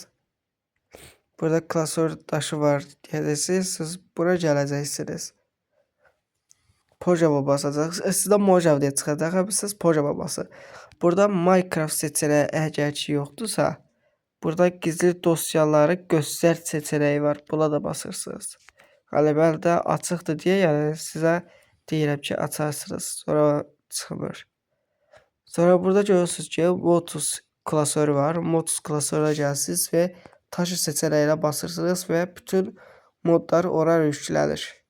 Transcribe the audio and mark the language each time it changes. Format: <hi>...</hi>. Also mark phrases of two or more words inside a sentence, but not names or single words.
<tr>Burada klasör taşı var diyeceksiniz. Siz buraya geleceksiniz. Pojava basacaksınız. Sizde Mojave diye çıkacak. Siz Pojava basın. Burada Minecraft seçeneği eğer ki yoktursa, burada gizli dosyaları göster seçeneği var.</tr> <az>Buna da basırsınız. Qələbədə açıqdır deyə, yəni sizə deyirəm ki, açarsınız. Sonra çıxmır. Sonra burada görürsünüz ki, Motus klasörü var. Motus klasörünə gəlsiniz və taşı seçənəyinə basırsınız və bütün modlar ora yüklənir.</az>